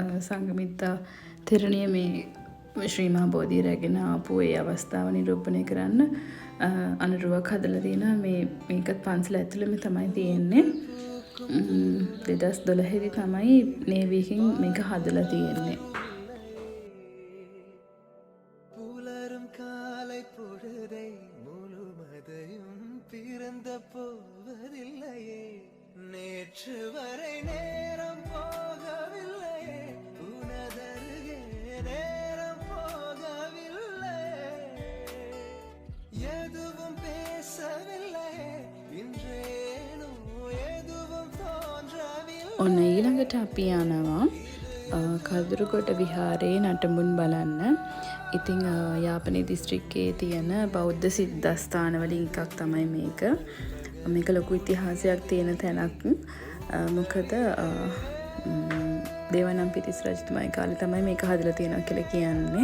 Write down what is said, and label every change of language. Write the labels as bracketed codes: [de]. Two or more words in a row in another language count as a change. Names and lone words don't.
[si] සංගමිත්තා තෙරණිය මේ ශ්‍රී මහා බෝධිය රැගෙන ආපු ඒ අවස්ථාව නිරූපණය කරන්න අනුරුවක් හදලා තියෙනවා. මේකත් පන්සල ඇතුළෙම තමයි තියෙන්නේ. 2012 තමයි නේවියකින් මේක හදලා තියෙන්නේ. [ta] புலரும் காலை பொழுதை முழுமதையும் பிறந்த போவதில்லையே நேற்று வரை நேரம் போகவில்லையே உனதருகே நேரம் போகவில்லை எதுவும் பேசவில்லையே இன்றேனோ எதுவும் தோன்றவில்லை. [si] ඔන්න ඊළඟට අපි යනවා කදුරුගොඩ විහාරයේ නටඹුන් බලන්න. ඉතින් යාපනයේ දිස්ත්‍රික්කයේ තියෙන බෞද්ධ සිද්ධාස්ථාන වලින් එකක් තමයි මේක. මේක ලොකු ඉතිහාසයක් තියෙන තැනක්. මොකද දේවානම්පියතිස්ස රජතුමාගේ කාලේ තමයි මේක හදලා තියෙනවා කියලා කියන්නේ.